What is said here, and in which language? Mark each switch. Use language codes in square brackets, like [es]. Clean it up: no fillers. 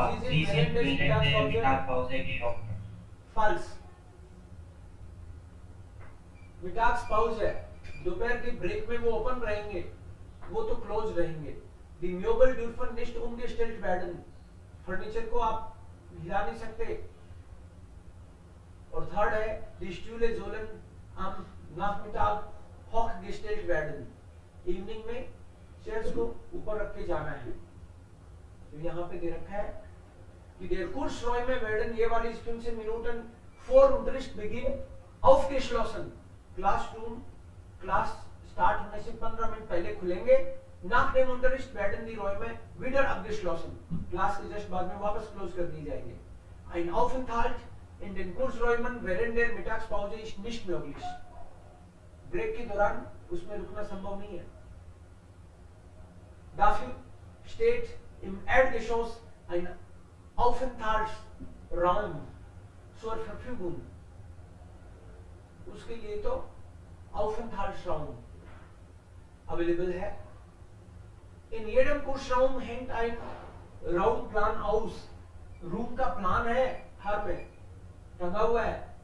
[de] Sie sind während der Mittagspause geöffnet. [en] false. [hi] मिटाक्सपाउज़e दोपहर की break में वो ओपन रहेंगे, वो तो क्लोज रहेंगे। [de] Die Möbel dürfen nicht umgestellt werden. [hi] Furniture को आप हिला नहीं सकते। और थर्ड है [de] Die Stühle sollen am Nachmittag hochgestellt werden. [hi] Evening में चेयर्स को ऊपर रख के जाना है। तो यहाँ पे दे रखा है कि [de] der Kursräume werden jeweils 15 Minuten vor Unterrichtsbeginn aufgeschlossen. [hi] Class start होने से 15 मिनट पहले खुलेंगे। [de] Nach dem Unterricht werden die Räume wieder abgeschlossen. [hi] Class के जस्ट बाद में वापस क्लोज कर दी जाएंगे। [de] Ein Aufenthalt in den Kursräumen während der Mittagspause ist nicht möglich. [hi] Break के दौरान उसमें रुकना संभव नहीं है। [de] Dafür steht im Erdgeschoss ein Aufenthaltsraum zur Verfügung. [hi] उसके लिए तो Aufenthaltsraum अवेलेबल है। [de] In jedem Kursraum hängt ein Raumplan aus. [hi] Room का प्लान है हर में टंगा हुआ है।